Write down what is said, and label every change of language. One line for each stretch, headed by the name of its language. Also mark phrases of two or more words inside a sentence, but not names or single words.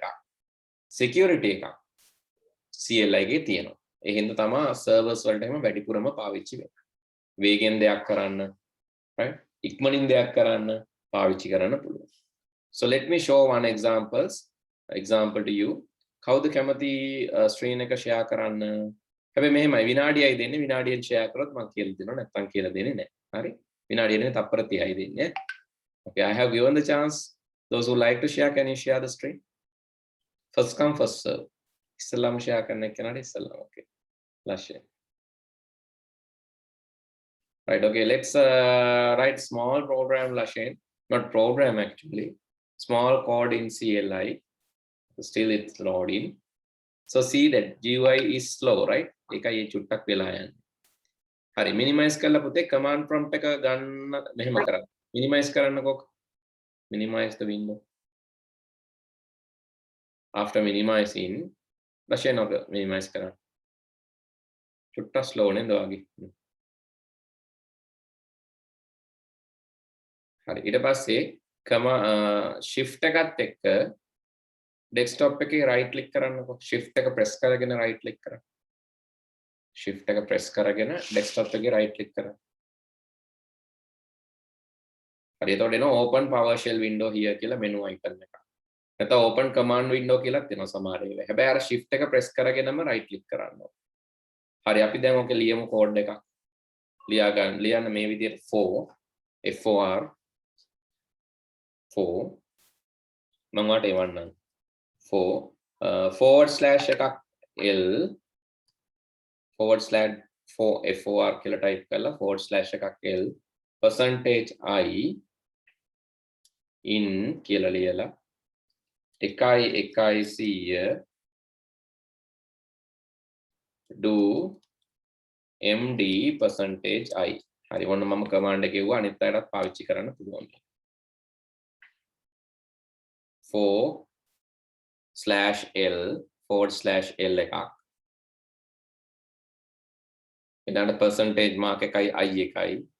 Sinhala: security එකක්. CLI එකේ තියෙනවා. ඒ හින්දා තමයි servers වලට එහෙම වැඩිපුරම පාවිච්චි වෙන්නේ. වේගෙන් දෙයක් කරන්න, right? ඉක්මනින් දෙයක් කරන්න පාවිච්චි කරන්න පුළුවන්.
English: So let me show one example to you.
Sinhala: කවුද කැමති screen එක share කරන්න? හැබැයි මෙහෙමයි විනාඩියයි දෙන්නේ. විනාඩියෙන් share කරොත් මම කියලා දෙනවා. නැත්නම් කියලා දෙන්නේ නැහැ. හරි? විනාඩියෙන් තප්පර 30යි දෙන්නේ.
English: Okay, I have given the chance. Those who like to share, can you share the screen? First come, first serve.
Sinhala: ඉස්සල්ලාම share කරන්න එක්කනට ඉස්සල්ලාම.
English: Okay. Let's share. Right, okay, let's write small program, Lashain. Not program actually. Small code in CLI. Still it's loading. So see that GUI is slow, right?
Sinhala: එකයි චුට්ටක් වෙලා යන්නේ. හරි, minimize කරලා පුතේ
English: command prompt
Sinhala: එක ගන්න මෙහෙම කරන්න. Minimize කරන්නකෝ.
English: Minimize the window. After minimizing, Lashain
Sinhala: ඔබ minimize කරන්න. චුට්ටක් slow නේද වගේ. හරි, ඊට පස්සේ shift එකත් එක්ක desktop එකේ
English: right click
Sinhala: කරන්නකෝ. shift එක press කරගෙන
English: right click
Sinhala: කරන්න. shift එක press කරගෙන desktop එකේ
English: right click
Sinhala: කරන්න. හරි, එතකොට එනවා
English: open PowerShell window here
Sinhala: කියලා menu icon එක. නැත්නම්
English: open command window
Sinhala: කියලාත් එනවා සමහර වෙලාවට. හැබැයි අර shift එක press කරගෙනම
English: right click
Sinhala: කරන්න ඕනේ. හරි, අපි දැන් ඔක ලියමු code එකක්. ලියන්න මේ විදිහට for මම වාට එවන්නම්. // එකක් l /for කියලා type කරලා // එකක් l %i in කියලා ලියලා 1.100 do md %i. හරි, ඔන්න මම command එක කිව්වා අනිත් අයටත් පාවිච්චි කරන්න පුළුවන්. /l එකක්. ඊළඟ
English: percentage mark
Sinhala: එකයි i එකයි.